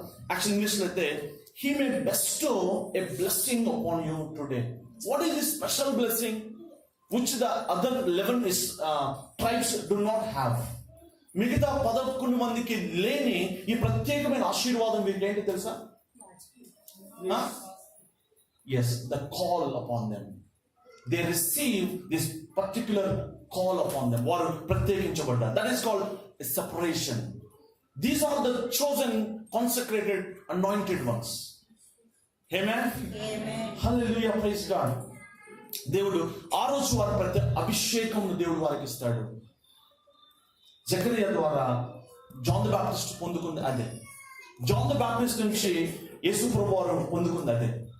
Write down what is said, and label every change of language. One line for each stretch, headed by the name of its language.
English: actual English
Telugu: లో అయితే
English: he may bestow a blessing upon you today. What is this special blessing which the other 11 tribes do not have?
Telugu: మిగతా 11 మందికి లేని ఈ ప్రత్యేకమైన ఆశీర్వాదం వీరికి ఏంటి తెలుసా?
English: Yes, the call upon them. They receive this particular call upon them.
Telugu: వారు ప్రత్యేకించబడ్డారు.
English: That is called a separation. These are the chosen, consecrated, anointed ones. Amen. Hallelujah. Praise God.
Telugu: దేవుడు ఆ రోజు వారి ప్రతి అభిషేకం దేవుడు వారికి ఇస్తాడు. జకరియా ద్వారా జాన్ ద బాప్టిస్ట్ పొందుకుంది అదే. జాన్ ద బాప్టిస్ట్ నుంచి యేసు ప్రభువు వారు పొందుకుంది అదే.